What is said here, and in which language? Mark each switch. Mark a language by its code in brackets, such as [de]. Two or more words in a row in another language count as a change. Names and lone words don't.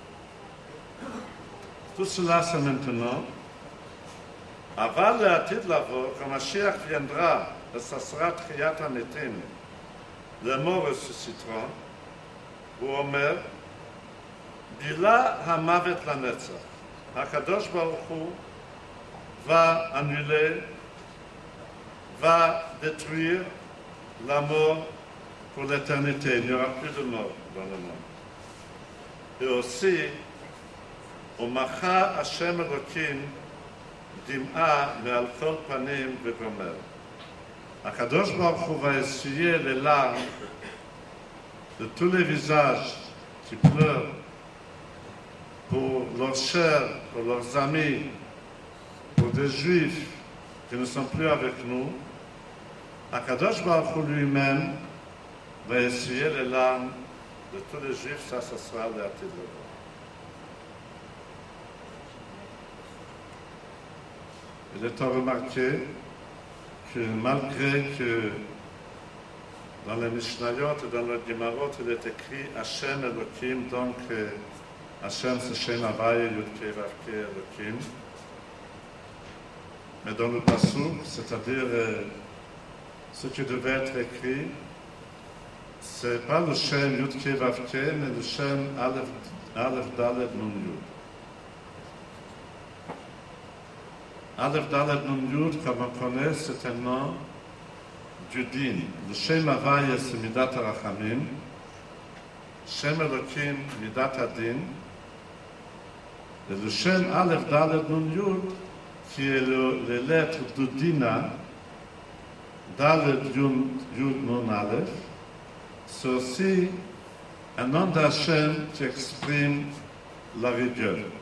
[fr] Tout cela, c'est maintenant. Avant le [he] עתיד לבוא, [fr] quand Mashiach viendra, et ça sera [he] תחיית המתים, [fr] les morts ressusciteront, ou Omer, [he] בלע המוות לנצח. הקדוש ברוך הוא [fr] va annuler, va détruire la mort pour l'éternité. Il n'y aura plus de mort dans le monde. Et aussi, [he] ומחה השם אלוקים דמעה מעל כל פנים וגומר. הקדוש ברוך הוא [fr] va essuyer les larmes de tous les visages qui pleurent pour leurs chers, pour leurs amis, pour des juifs qui ne sont plus avec nous, [he] הקדוש ברוך הוא [fr] lui-même va essuyer les larmes de tous les juifs, ça sera le [he] עתיד לבוא. [fr] Il est à remarquer que malgré que dans les Mishnayot et dans le Gemarot, il est écrit [he] השם אלוקים, [fr] donc Hashem c'est [he] שם הויה, יוד-קי ואו-קי אלוקים. [fr] Mais dans le Passouk, c'est-à-dire ce qui devait être écrit, c'est pas le [he] שם יוד-קי ואו-קי, [fr] mais le [he] שם אלף דלת נון יוד. אלף דלת נון יוד, [fr] comme on connaît, c'est un nom du din. Le [he] שם הויה, [fr] c'est [he] מידת הרחמים. שם אלוקים, מידת הדין. [fr] Et le [he] שם אלף דלת נון יוד, [fr] qui est les lettres de Dina, [he] דלת יוד נון אלף, [fr] c'est aussi un nom d'Hachem qui exprime la rigueur.